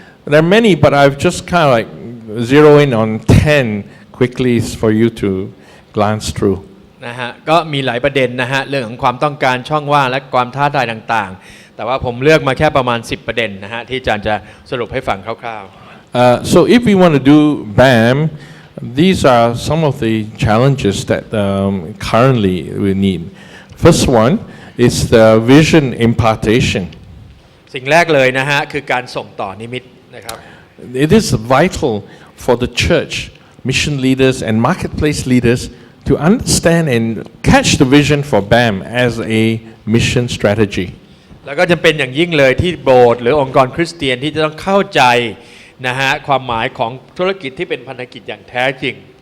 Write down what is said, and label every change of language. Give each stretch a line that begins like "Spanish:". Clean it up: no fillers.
English: There are many, but I've just kind of like zero in on 10 quickly for you to glance through.
Thai: นะฮะก็มีหลายประเด็นนะฮะเรื่องของความต้องการช่องว่างและความท้าทายต่างๆแต่ว่าผมเลือกมาแค่ประมาณ10ประเด็นนะฮะที่อาจารย์จะสรุปให้ฟังคร่าวๆ
English: So if we want to do BAM, these are some of the challenges that currently we need. First one is the vision impartation.
Thai: สิ่งแรกเลยนะฮะคือการส่งต่อนิมิตนะครับ
English: It is vital for the church, mission leaders and marketplace leaders to understand and catch the vision for BAM as a mission strategy.
Thai: แล้วก็จำเป็นอย่างยิ่งเลยที่โบสถ์หรือองค์กรคริสเตียนที่จะต้องเข้าใจนะฮะความหมายของธุรกิจที่เป็นพันธกิจอย่างแท้จริง